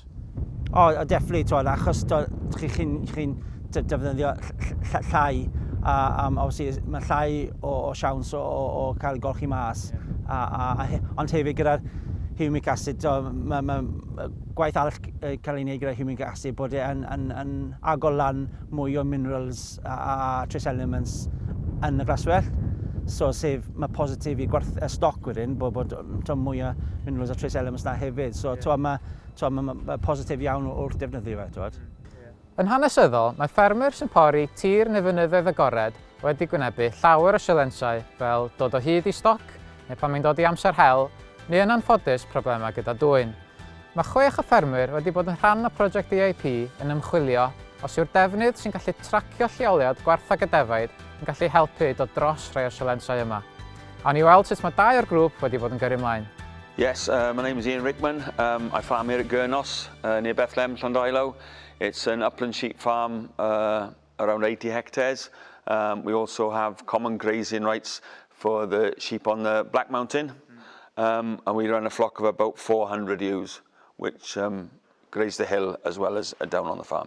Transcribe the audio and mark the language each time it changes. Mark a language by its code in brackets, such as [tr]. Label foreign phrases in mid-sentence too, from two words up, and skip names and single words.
[cy] O, definitely, achos chi'n defnyddio llai, obviously mae llai o siawns o cael golchi mas, ond hefyd gyda'r [en] humic acid, [cy] mae gwaith arall cael ei wneud gyda humic acid bod e'n agor lan mwy o minerals a [en] trace elements [cy] yn y glaswell. So, sef mae positif i stoc wedyn, bod mwy o minerals a [en] trace elements [cy] na hefyd. So, mae positif iawn wrth defnyddio fe. Yn hanesyddol, mae ffermyr sy'n pori tir neu fynyddoedd agored wedi gwynebu llawer o sialensau fel dod o hyd i stoc, neu pan mae'n dod i amser hel, neu yn anffodus problemau gyda dwyn. Mae 6 o ffermyr wedi bod yn rhan o prosiect EIP yn ymchwilio os yw'r defnydd sy'n gallu tracio lleoliad gwarth ag y defaid yn gallu helpu dod dros rhai o'r sialensau yma. Awn i weld sut mae 2 o'r grŵp wedi bod yn gyrru ymlaen. [en] Yes, my name is Ian Rickman. I farm here at Gynnwys, near Bethlehem, Llandilo. It's an upland sheep farm, around 80 hectares. We also have common grazing rights for the sheep on the Black Mountain. And we run a flock of about 400 ewes, which graze the hill as well as down on the farm.